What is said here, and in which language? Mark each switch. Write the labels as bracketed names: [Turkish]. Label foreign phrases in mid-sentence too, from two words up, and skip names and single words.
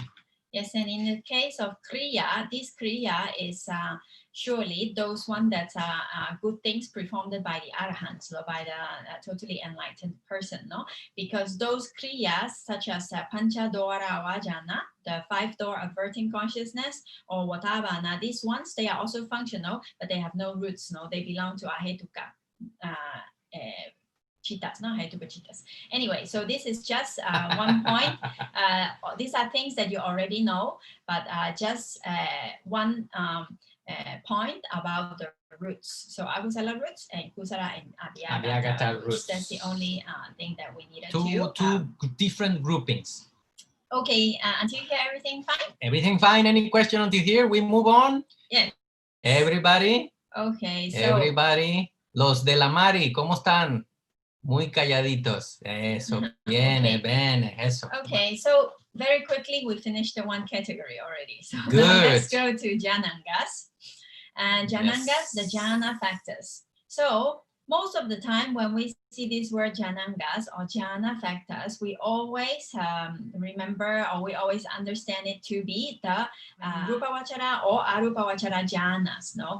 [English] Yes, and in the case of kriya, this kriya is surely those one that are good things performed by the arahants, so by the totally enlightened person, no? Because those kriyas, such as [Pali] pancha dora vajana, [English] the 5 door averting consciousness, or vatavana, these ones, they are also functional, but they have no roots, no? They belong to ahetuka. Chitas, no, [Pali] Hetu chitas. [English] Anyway, so this is just one point. These are things that you already know, but just one point about the roots. So akusala roots and kusala and abhyagata roots. That's the only thing that we needed to. Two different groupings. Okay, until here, everything fine? Everything fine. Any question until here? We move on? Yes. Everybody? Okay, so. Everybody? [Spanish] Los de la Mari, ¿cómo están? Muy calladitos. Eso, viene, viene, eso. [English] Okay, so very quickly, we finished the one category already. So Good. now let's go to Jhānaṅgas. And Jhānaṅgas, the jhana factors. So most of the time when we see this word Jhānaṅgas or jhana factors, we always remember, or we always understand it to be the Rupavachara or Arupavachara jhanas, no?